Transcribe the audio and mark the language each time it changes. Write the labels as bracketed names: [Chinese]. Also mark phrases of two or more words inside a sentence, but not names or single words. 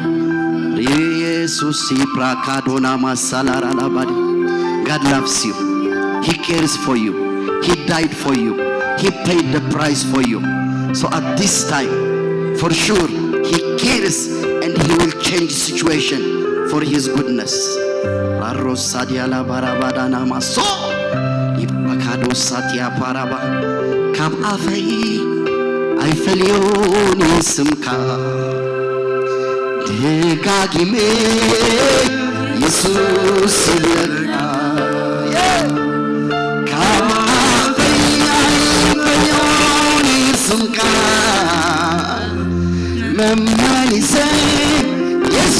[English] God loves you. He cares for you. He died for you. He paid the price for you. So at this time, for sure, he cares and he will change situation for his goodness. [Tigrinya] ካብ ኣፈይ ኣይፈልዮን ይስምካ ደጋጊሜ ኢየሱስ ይብለካ ካብ ኣፈይ ኣይፈልዮን ይስምካ መመሊሰይ